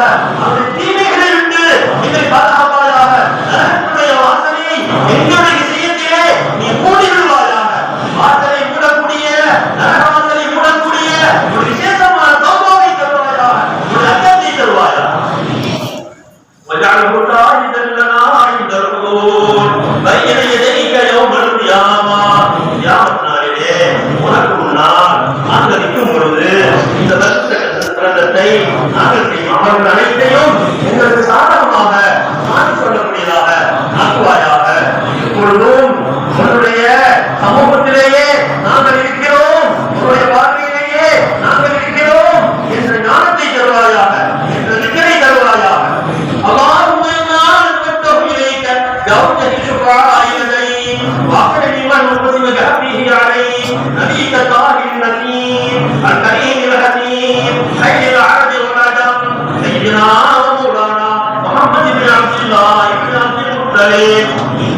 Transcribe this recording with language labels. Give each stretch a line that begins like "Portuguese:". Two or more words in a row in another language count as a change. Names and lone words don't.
Tamil: அவருடைய தீமைகளை விட்டு எங்களை பாதுகாப்பாயாக. நரகத்துடைய வாசனை எங்களுடைய விஷயத்திலே நீ மூடி விடுவாயாக. வாசலை மூடக்கூடிய நரக வாசலை மூடக்கூடிய ஒரு விசேஷமான தௌபாவை தருவாயாக. ஒரு அச்சத்தை தருவாயாக.
Arabic: وَجَعَلْهُ شَاهِدًا لَنَا عِندَ الْحُضُورِ بَيْنَ يَدَيْكَ يَوْمَ الْقِيَامَةِ.
Tamil: யாமத்தினாலே உனக்கு முன்னால் நாங்கள் நிற்கும் பொழுது இந்த கிரந்தத்தை நாங்கள் செய்யும் அமர்வுகள் அனைத்தையும் எங்களுக்கு சாதகமாக மாற்றிக் கொள்ளக்கூடியதாக ஆக்குவாயாக. இப்பொழுதும் உன்னுடைய சமூகத்திலேயே நாங்கள் இருக்கிறோம், உன்னுடைய வாழ்க்கையிலேயே நாங்கள் இருக்கிறோம் என்ற ஞானத்தை தருவாயாக. என்ற நிச்சயை தருவாயாக.
Arabic: اللهم إنا نتوجه إليك بأوجه الشفعاء إليك وأخرج من قسم بحقه عليه نبيك الطاهر النسيم الكريم الحكيم خير العرب والعجم سيدنا ومولانا محمد بن عبد الله بن عبد المطلب.